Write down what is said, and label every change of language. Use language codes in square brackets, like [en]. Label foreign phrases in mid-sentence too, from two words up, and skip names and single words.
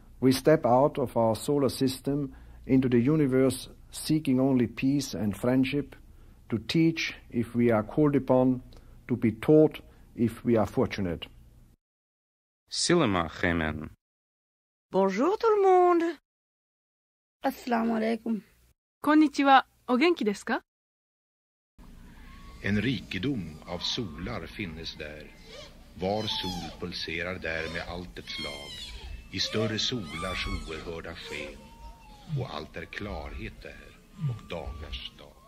[en] we step out of our solar system into the universe seeking only peace and friendship, to teach if we are called upon, to be taught if we are fortunate. Silema Khemen. [fr] Bonjour tout le monde. [ar] السلام عليكم. [ja] こんにちは。お元気ですか? [sv] En rikedom av solar finnes där. Var sol pulserar där med allt ett slag. I större solars oerhörda sken. Och allt är klarhet där och dagars dag.